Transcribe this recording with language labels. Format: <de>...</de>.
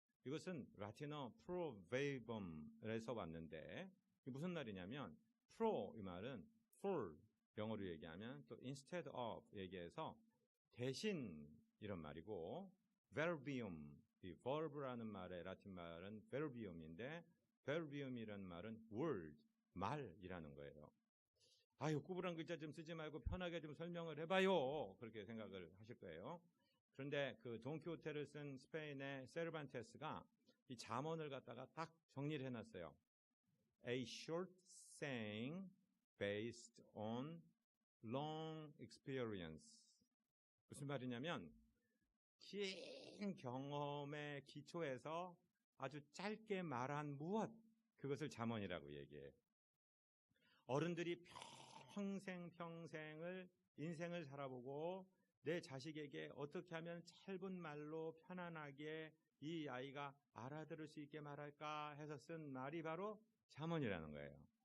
<ko>이것은 라틴어 proverbum에서 왔는데 무슨 말이냐면 pro 이 말은 for 영어로 얘기하면 또 instead of 얘기해서 대신 이런 말이고, verbium 이 verb라는 말의 라틴 말은 verbium인데 verbium이라는 말은 word 말이라는 거예요. 아유, 구부란 글자 좀 쓰지 말고 편하게 좀 설명을 해봐요. 그렇게 생각을 하실 거예요. 그런데 그 돈키호테를 쓴 스페인의 세르반테스가 이 잠언을 갖다가 딱 정리를 해놨어요.</ko> <en>A short saying based on long experience.</en> <ko>무슨 말이냐면 긴 경험에 기초해서 아주 짧게 말한 무엇, 그것을 잠언이라고 얘기해요. 어른들이 평생을 인생을 살아보고 내 자식에게 어떻게 하면 짧은 말로 편안하게 이 아이가 알아들을 수 있게 말할까 해서 쓴 말이 바로 잠언이라는 거예요.</ko>